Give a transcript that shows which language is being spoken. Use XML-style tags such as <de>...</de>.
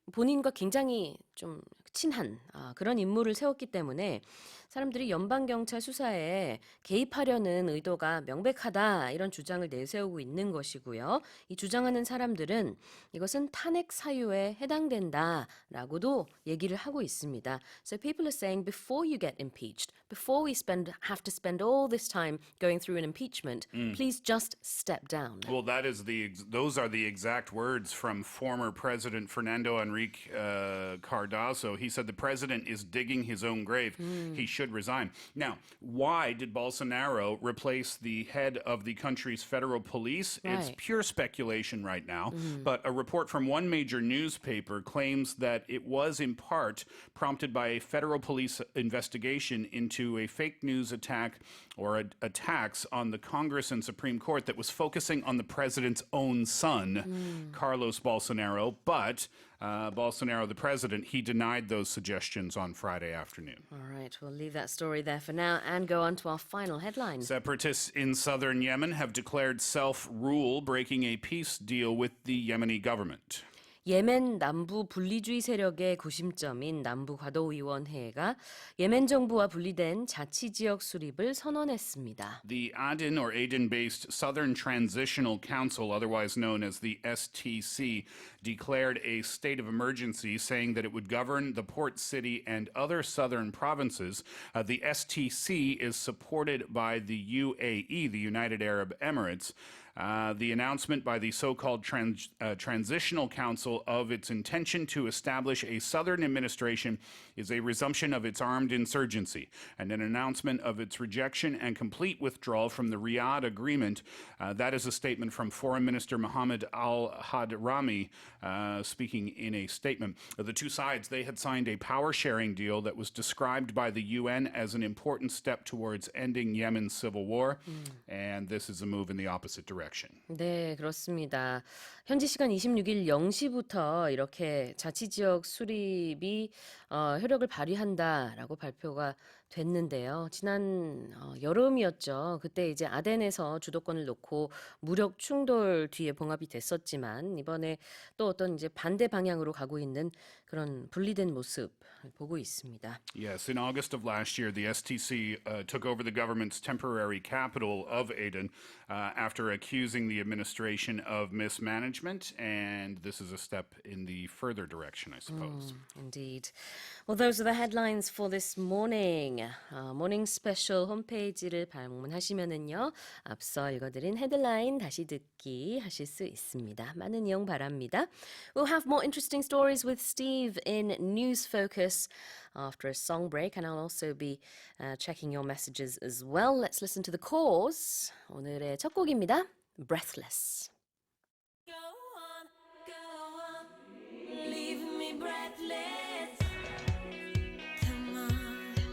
<ko>본인과 굉장히 좀 친한 그런 인물을 세웠기 때문에 사람들이 연방경찰 수사에 개입하려는 의도가 명백하다 이런 주장을 내세우고 있는 것이고요. 이 주장하는 사람들은 이것은 탄핵 사유에 해당된다라고도 얘기를 하고 있습니다.</ko> <en>So people are saying before you get impeached, before we have to spend all this time going through an impeachment, please just step down. Well, those are the exact words from former President Fernando Henrique Cardoso. He said the president is digging his own grave. He should resign. Now, why did Bolsonaro replace the head of the country's federal police? It's Right. pure speculation right now, but a report from one major newspaper claims that it was in part prompted by a federal police investigation into a fake news attack or attacks on the Congress and Supreme Court that was focusing on the president's own son, Carlos Bolsonaro. But Bolsonaro, the president, he denied those suggestions on Friday afternoon. All right, we'll leave that story there for now and go on to our final headline. Separatists in southern Yemen have declared self-rule, breaking a peace deal with the Yemeni government.</en> <ko>예멘 남부 분리주의 세력의 구심점인 남부과도위원회가 예멘 정부와 분리된 자치지역 수립을 선언했습니다.</ko> <en>The Aden or Aden-based Southern Transitional Council, otherwise known as the STC, declared a state of emergency, saying that it would govern the port city and other southern provinces. The STC is supported by the UAE, the United Arab Emirates. The announcement by the so-called Transitional Council of its intention to establish a southern administration is a resumption of its armed insurgency and an announcement of its rejection and complete withdrawal from the Riyadh Agreement. That is a statement from Foreign Minister Mohammed al-Hadrami speaking in a statement. The two sides, they had signed a power-sharing deal that was described by the UN as an important step towards ending Yemen's civil war, and this is a move in the opposite direction.</en> <ko>네, 그렇습니다. 현지 시간 26일 0시부터 이렇게 자치지역 수립이 효력을 발휘한다라고 발표가 됐는데요. 지난 여름이었죠. 그때 이제 아덴에서 주도권을 놓고 무력 충돌 뒤에 봉합이 됐었지만 이번에 또 어떤 이제 반대 방향으로 가고 있는 그런 분리된 모습 보고 있습니다.</ko> <en>Yes, in August of last year, the STC took over the government's temporary capital of Aden after accusing the administration of mismanagement, and this is a step in the further direction, I suppose. Indeed. Well, those are the headlines for this morning.</en> <ko>모닝 스페셜 홈페이지를 방문하시면은요. 앞서 읽어드린 헤드라인 다시 듣기 하실 수 있습니다. 많은 이용 바랍니다.</ko> <en>We'll have more interesting stories with Steve in News Focus after a song break, and I'll also be checking your messages as well. Let's listen to The Cause.</en> <ko>오늘의 첫 곡입니다. Breathless.</ko> <en>Go on, leave me breathless. Come on.</en>